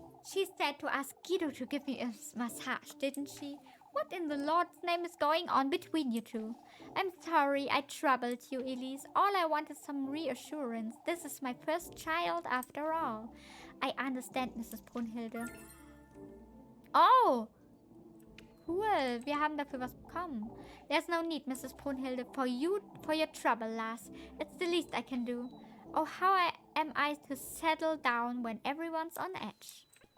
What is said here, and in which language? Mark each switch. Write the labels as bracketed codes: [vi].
[en] She said to ask Guido to give me a massage, didn't she? What in the Lord's name is going on between you two? I'm sorry I troubled you, Elise. All I want is some reassurance. This is my first child after all. I understand, Mrs. Brunhilde. Oh! [de] Cool, wir haben dafür was bekommen. [en] There's no need, Mrs. Brunhilde, for your trouble, lass. It's the least I can do. Oh, how am I to settle down when everyone's on edge?